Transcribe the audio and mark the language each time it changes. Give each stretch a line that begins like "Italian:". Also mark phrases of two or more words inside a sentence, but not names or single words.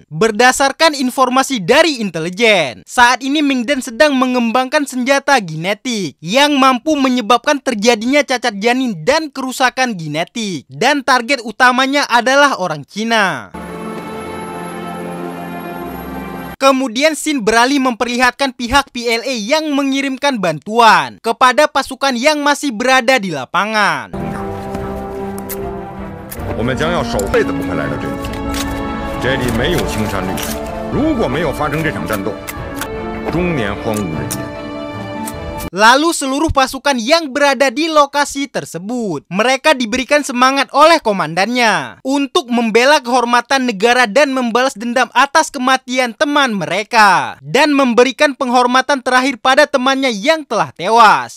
Indonesian: Berdasarkan informasi dari intelijen, saat ini Mingdan sedang mengembangkan senjata genetik yang mampu menyebabkan terjadinya cacat janin dan kerusakan genetik, dan target utamanya adalah orang Cina. Kemudian Shin beralih memperlihatkan pihak PLA yang mengirimkan bantuan kepada pasukan yang masih berada di lapangan.
Chinese: 我们将要守辈子不会来到这里，这里没有青山绿水。如果没有发生这场战斗，终年荒无人烟。
Indonesian: Lalu seluruh pasukan yang berada di lokasi tersebut, mereka diberikan semangat oleh komandannya untuk membela kehormatan negara dan membalas dendam atas kematian teman mereka, dan memberikan penghormatan terakhir pada temannya yang telah tewas.